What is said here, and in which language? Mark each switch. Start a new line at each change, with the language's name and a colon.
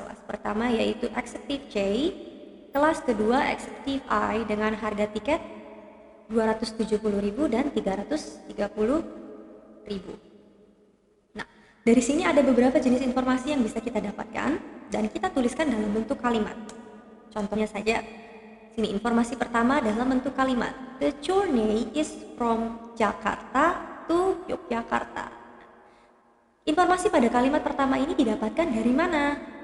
Indonesian: Kelas pertama yaitu Executive J, kelas kedua Executive I dengan harga tiket 270.000 dan 330.000. Nah, dari sini ada beberapa jenis informasi yang bisa kita dapatkan dan kita tuliskan dalam bentuk kalimat. Contohnya saja, sini informasi pertama dalam bentuk kalimat.
English: The journey is from Jakarta to Yogyakarta.
Indonesian: Informasi pada kalimat pertama ini didapatkan dari mana?